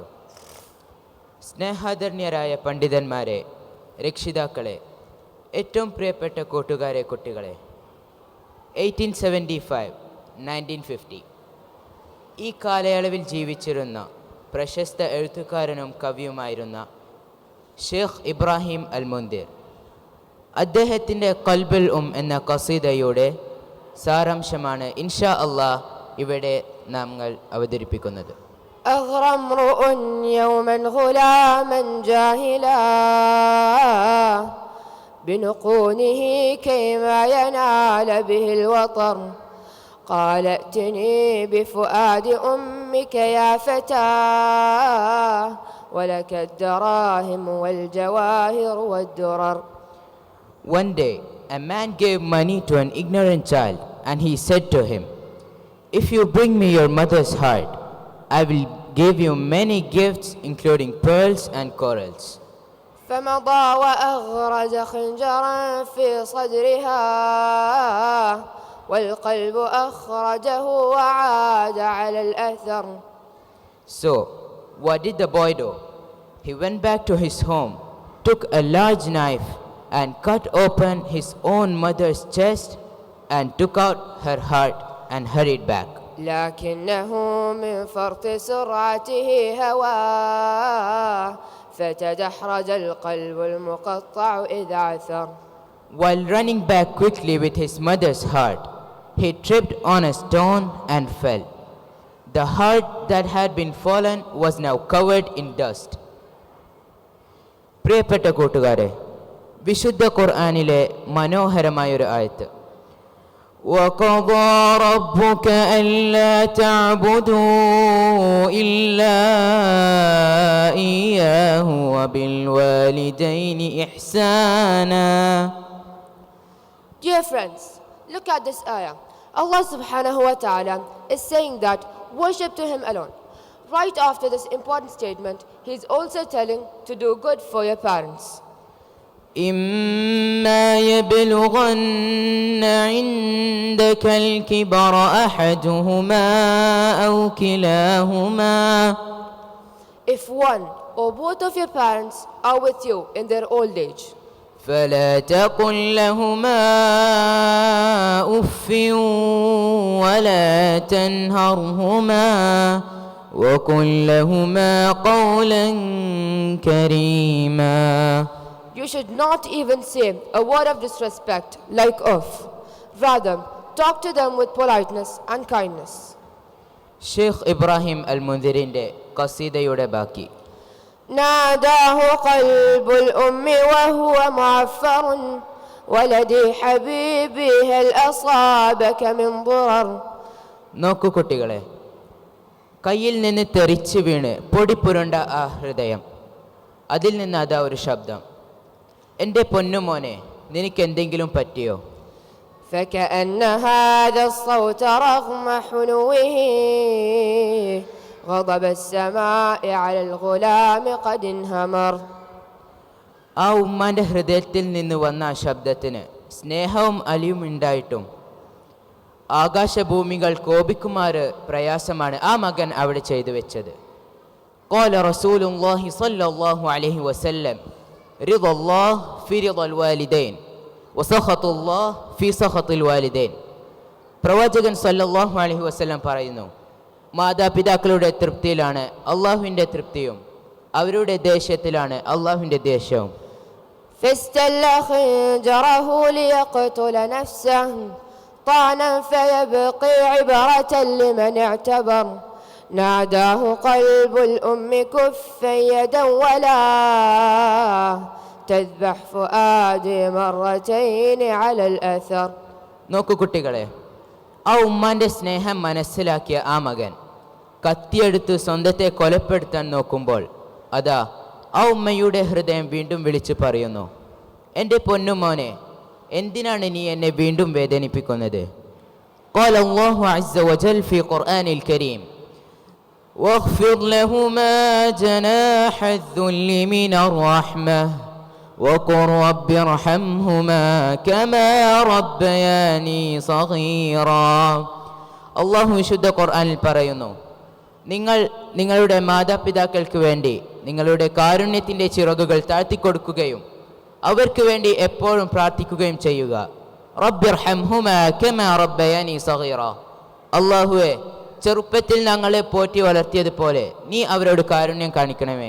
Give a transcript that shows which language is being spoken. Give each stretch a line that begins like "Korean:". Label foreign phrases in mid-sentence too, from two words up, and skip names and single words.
Malayalam: സ്നേഹാദരണീയരായ പണ്ഡിതന്മാരെ, രക്ഷിതാക്കളെ, ഏറ്റവും പ്രിയപ്പെട്ട കൂട്ടുകാരെ, കുട്ടികളെ, 1875-1950 ഈ കാലയളവിൽ ജീവിച്ചിരുന്ന പ്രശസ്ത എഴുത്തുകാരനും കവിയുമായിരുന്ന ഷെയ്ഖ് ഇബ്രാഹിം അൽ മുൻദിർ, അദ്ദേഹത്തിൻ്റെ ഖൽബുൽ എന്ന ഖസീദയുടെ സാരാംശമാണ്
Arabic: إن شاء الله
Malayalam: ഇവിടെ നമ്മൾ അവതരിപ്പിക്കുന്നത്.
Arabic: أغرى امرؤ يوما غلاما جاهلا بنقونه كيما ينال به الوطر قال ائتني بفؤاد أمك يا فتاه ولك الدراهم والجواهر والدرر.
English: One day a man gave money to an ignorant child and he said to him, "If you bring me your mother's heart, I will give you many gifts including pearls and corals."
Arabic: فمضى وأغرز خنجرا في صدرها والقلب أخرجه وعاد على الأثر.
English: So what did the boy do? He went back to his home, took a large knife and cut open his own mother's chest and took out her heart and hurried back. لكنه من فرط سرعته هواه فتدحرج القلب المقطع إذ عثر. While running back quickly with his mother's heart, he tripped on a stone and fell. The heart that had been fallen was now covered in dust.
Malayalam: പ്രിയപ്പെട്ട കൂട്ടുകാരെ, വിശുദ്ധ ഖുർആനിലെ മനോഹരമായൊരു ആയത്ത്,
Arabic: وَقَضَى رَبُّكَ أَلَّا تَعْبُدُوا إِلَّا إِيَّاهُ وَبِالْوَالِدَيْنِ إِحْسَانًا.
English: Dear friends, look at this ayah. Allah
Arabic: سبحانه وتعالى
English: is saying that worship to Him alone. Right after this important statement, He is also telling to do good for your parents.
Arabic: إما يبلغن عندك الكبر أحدهما أو كلاهما.
English: If one or both of your parents are with you in their old age,
Arabic: فلا تقل لهما أف ولا تنهرهما وقل لهما قولا كريما.
English: you should not even say a word of disrespect like uff. Rather, talk to them with politeness and kindness.
Malayalam: ഷെയ്ഖ് ഇബ്രാഹിം അൽ മുൻദിറിന്റെ ഖസീദയുടെ ബാക്കി.
Arabic: ناداه قلب الأم وهو معفر ولدي حبيبي هل أصابك من ضرر.
Malayalam: നോക്കൂ കുട്ടികളെ, കയ്യിൽ നിന്ന് തെറിച്ചു വീണ് പൊടിപ്പുരണ്ട ആ ഹൃദയം, അതിൽ നിന്ന് അതാ ഒരു ശബ്ദം, എൻ്റെ പൊന്നുമോനെ, നിനക്ക് എന്തെങ്കിലും പറ്റിയോ?
Arabic: فكأن هذا الصوت رغم حنوه غضب السماء على الغلام قد انهمر.
Malayalam: ആ ഉമ്മാൻ്റെ ഹൃദയത്തിൽ നിന്ന് വന്ന ആ ശബ്ദത്തിന് സ്നേഹവും അലിയും ഉണ്ടായിട്ടും ആകാശഭൂമികൾ കോപിക്കുമാറ് പ്രയാസമാണ് ആ മകൻ അവിടെ ചെയ്തു വെച്ചത്.
Arabic: قال رسول الله صلى الله عليه وسلم رضا الله في رضا الوالدين وسخط الله في سخط الوالدين.
Malayalam: പ്രവാചകൻ
Arabic: صلى الله عليه وسلم
Malayalam: പറയുന്നു, മാതാപിതാക്കളുടെ തൃപ്തിയിലാണ് അള്ളാഹുവിൻ്റെ തൃപ്തിയും അവരുടെ ദേഷ്യത്തിലാണ് അള്ളാഹുവിൻ്റെ ദേഷ്യവും.
Arabic: فاستل خنجره ليقتل نفسه طعنا فيبقي عبرة لمن اعتبر. ناداه قلب الأم كفا يدا ولا تذبح فؤادي مرتين على الأثر.
Malayalam: നോക്കൂ കുട്ടികളെ, ആ ഉമ്മാൻ്റെ സ്നേഹം മനസ്സിലാക്കിയ ആ മകൻ കത്തിയെടുത്ത് സ്വന്തത്തെ കൊലപ്പെടുത്താൻ നോക്കുമ്പോൾ അതാ ആ ഉമ്മയുടെ ഹൃദയം വീണ്ടും വിളിച്ചു പറയുന്നു, എൻ്റെ പൊന്നുമോനെ, എന്തിനാണ് നീ എന്നെ വീണ്ടും വേദനിപ്പിക്കുന്നത്?
Arabic: قال الله عز وجل في قرآن الكريم واخفض لهما جناح الذل من الرحمة وقل رب ارحمهما كما ربياني صغيرا.
Malayalam: അള്ളാഹു വിശുദ്ധ ഖുർആനിൽ പറയുന്നു, നിങ്ങൾ നിങ്ങളുടെ മാതാപിതാക്കൾക്ക് വേണ്ടി നിങ്ങളുടെ കാരുണ്യത്തിൻ്റെ ചിറകുകൾ താഴ്ത്തിക്കൊടുക്കുകയും അവർക്ക് വേണ്ടി എപ്പോഴും പ്രാർത്ഥിക്കുകയും ചെയ്യുക.
Arabic: رب ارحمهما كما ربياني صغيرا.
Malayalam: അള്ളാഹുവെ, ചെറുപ്പത്തിൽ ഞങ്ങളെ പോറ്റി വളർത്തിയതുപോലെ നീ അവരോട് കാരുണ്യം കാണിക്കണമേ.